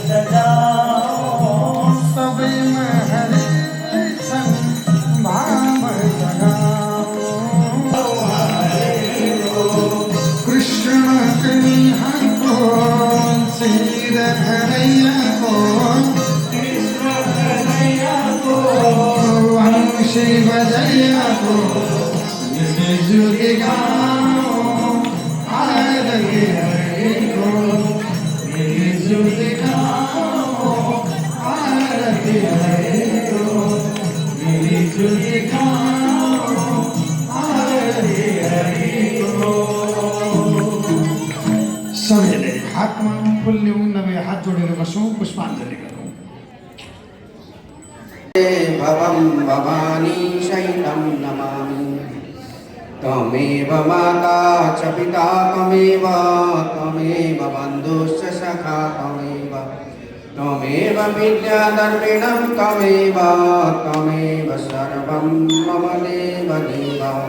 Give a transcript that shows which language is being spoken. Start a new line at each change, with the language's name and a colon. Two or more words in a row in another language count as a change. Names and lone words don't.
Hindi: सजाओ सभी में हरि संग भाव जगाओ कृष्ण कन्हैया को सिर धरैया को कृष्ण
Nepali: खुशी बधाइयाको मिलजुली गाउँ आरती हरिको मिलजुली गाउँ आरती हरिको मिलजुली गाउँ आरती हरिको। सबैले हातमा फुल ल्याउँ नभए हात जोडेर बसौँ पुष्पाञ्जली गरौँ।
Sanskrit: भवं भवानी शैलं नमामि त्वमेव माता च पिता त्वमेव बन्धुश्च सखा त्वमेव विद्यादर्पिणं त्वमेव सर्वं मम देवदेव